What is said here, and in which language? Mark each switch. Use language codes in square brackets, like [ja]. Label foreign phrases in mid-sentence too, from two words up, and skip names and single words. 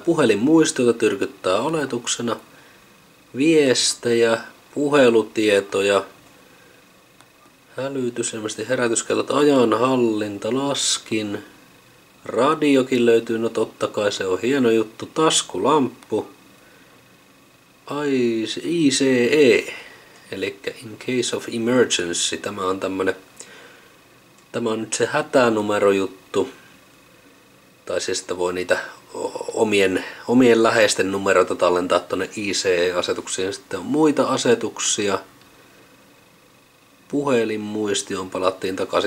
[fi] Puhelinmuisto, jota tyrkyttää oletuksena. Viestejä, puhelutietoja, hälytys, ilmeisesti herätyskellot, ajanhallinta, laskin. Radiokin löytyy, no totta kai se on hieno juttu. Taskulamppu. ICE, eli [en] in case of emergency. [fi] Tämä on nyt se hätänumerojuttu. Tai siis että voi niitä omien läheisten numeroita tallentaa tuonne ICE-asetuksiin. Sitten on muita asetuksia. Puhelinmuistioon palattiin takaisin.